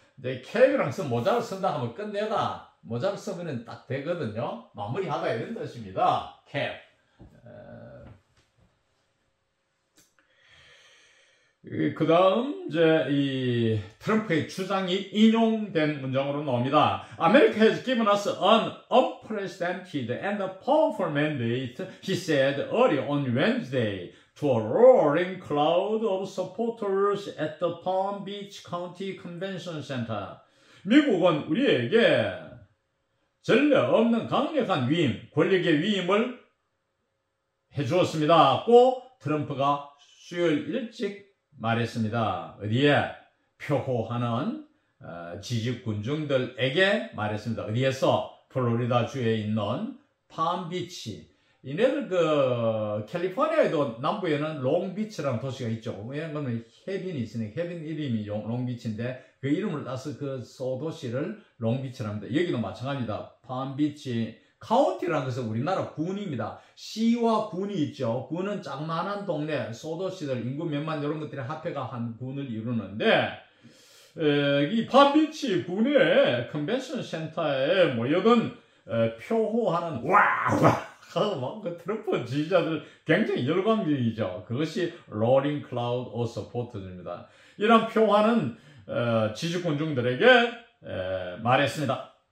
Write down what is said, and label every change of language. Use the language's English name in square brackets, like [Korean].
[Korean] 이제 캡이랑 모자를 쓴다 하면 끝내다. 모자를 쓰면 딱 되거든요. 마무리하다 이런 뜻입니다. 캡. 그 다음 이제 이 트럼프의 주장이 인용된 문장으로 나옵니다. [English] America has given us an unprecedented and powerful mandate, he said early on Wednesday to a roaring cloud of supporters at the Palm Beach County Convention Center. [Korean] 미국은 우리에게 전례 없는 강력한 위임, 권력의 위임을 해주었습니다. 고 트럼프가 수요일 일찍 말했습니다. 어디에? 표호하는 지지군중들에게 말했습니다. 어디에서? 플로리다주에 있는 팜비치. 이네들 캘리포니아에도 남부에는 롱비치라는 도시가 있죠. 왜냐하면 해변이 있으니까 해변 이름이 롱비치인데 그 이름을 따서 그 소도시를 롱비치랍니다. 여기도 마찬가지입니다. 팜비치. 카운티라는 것은 우리나라 군입니다. 시와 군이 있죠. 군은 짝만한 동네, 소도시들, 인구 몇만 이런 것들이 합해가 한 군을 이루는데 이 팜비치 군의 컨벤션 센터에 모여든 표호하는 와우 그 트럼프 지지자들 굉장히 열광적이죠. 그것이 [English] Rolling Cloud of Supporters입니다. [Korean] 이런 표하는 지지군중들에게 말했습니다.